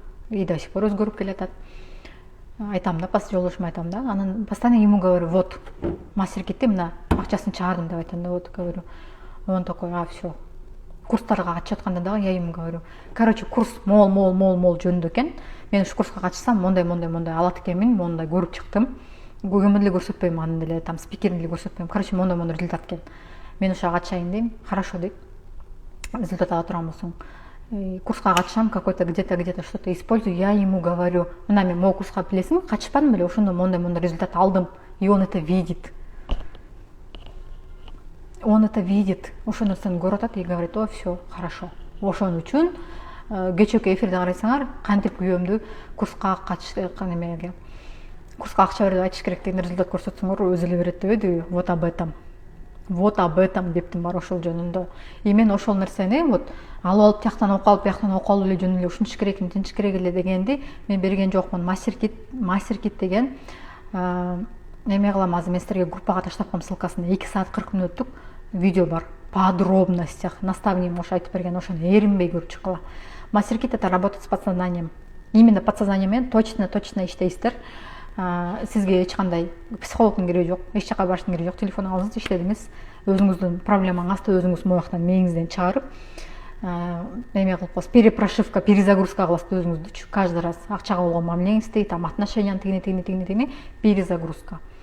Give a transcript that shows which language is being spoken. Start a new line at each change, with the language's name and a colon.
Kyrgyz: И до сих пор өзгөрүп келатат. Айтам да, жолдошума айтам да, анан
Russian: постоянно ему говорю, вот,
Kyrgyz: мастер китти мына акчасын чыгардым деп айтам да, вот, говорю.
Russian: Он такой, все.
Kyrgyz: Курстарга катышып атканда дагы
Russian: я ему говорю.
Kyrgyz: Короче, курс мол жөнүндө экен. Мен ушу курска катышсам, мондай алат экенмин, мондай көрүп чыктым. Көгөмдү деле көрсөтпөйм, аны деле, там спикерин деле көрсөтпөйм. Короче, мондай результат экен. Мен ошо катышайын дейм. Хорошо дейт. Результат ала турган болсоң. Курска катышам,
Russian: какой-то где-то что-то использую, я ему говорю,
Kyrgyz: мына мен могу курска билесиңби, катышпадым беле, ошондо мондай результат алдым.
Russian: И он это видит. Он это видит.
Kyrgyz: Ошол нерсени көрүп атат
Russian: и говорит, о, все, хорошо.
Kyrgyz: Ошон үчүн кечээки эфирде карасаңар, кантип күйөөмдү курска катышкан курска акча берип айтыш керек деген результат көрсөтсөңөр өзү эле берет дебедиби?
Russian: Вот об этом
Kyrgyz: дептим бар ошол жөнүндө. И мен ошол нерсени вот алып тияктан окуп алып, бияктан окуп алып эле жөн эле ушинтиш керек, мынтинтиш керек эле дегенди мен берген жокмун. Мастер кит деген эме кылам, азыр мен силерге группага таштап коем, ссылкасын. 2 саат 40 мүнөттүк видео бар. Подробностях наставнигим ошо айтып берген, ошону эринбей көрүп чыккыла.
Russian: Мастер кит — это работать с подсознанием. Именно подсознание
Kyrgyz: менен точно иштейсиздер. Сизге эч кандай психологдун кереги жок, эч жака барыштын кереги жок. Телефонуңузду иштедиңиз, өзүңүздүн проблемаңызды өзүңүз мояктан мээңизден чыгарып, эме кылып коесуз, перепрошивка, перезагрузка кыласыз өзүңүздү.
Russian: Каждый раз
Kyrgyz: акчага болгон мамилеңизди, там отношенияны тигини перезагрузка.